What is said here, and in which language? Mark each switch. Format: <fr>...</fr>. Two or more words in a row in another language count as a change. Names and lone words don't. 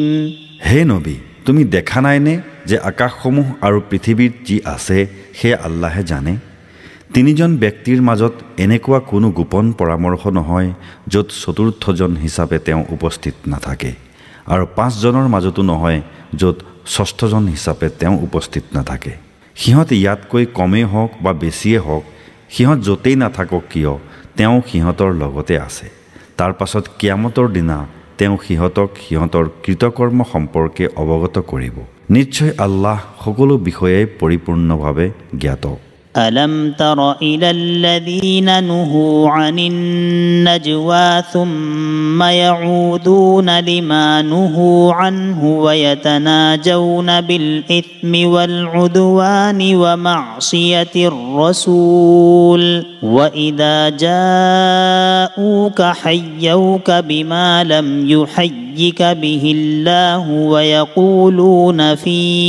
<as>হে নবী, তুমি দেখা নাইনে যে আকাশসমূহ আৰু পৃথিৱীত যি আছে সেই আল্লাহে জানে? তিনিজন ব্যক্তিৰ মাজত এনেকুৱা কোনো গোপন পৰামৰ্শ নহয় য'ত চতুৰ্থজন হিচাপে তেওঁ উপস্থিত নাথাকে, আৰু পাঁচজনৰ মাজতো নহয় য'ত ষষ্ঠজন হিচাপে তেওঁ উপস্থিত নাথাকে। সিহঁত ইয়াতকৈ কমেই হওক বা বেছিয়ে হওক, সিহঁত য'তেই নাথাকক কিয় তেওঁ সিহঁতৰ লগতে আছে। তাৰ পাছত কিয়ামতৰ দিনা তেওঁ সিহঁতক সিহঁতৰ কৃতকৰ্ম সম্পৰ্কে অৱগত কৰিব। নিশ্চয় আল্লাহ সকলো বিষয়ে পৰিপূৰ্ণভাৱে জ্ঞাত।</as> <ar>ألم تر إلى الذين نهوا عن النجوى ثم يعودون لما نهوا عنه ويتناجون بالإثم والعدوان ومعصية الرسول وإذا جاءوك حيوك بما لم يحيك به الله ويقولون في</ar>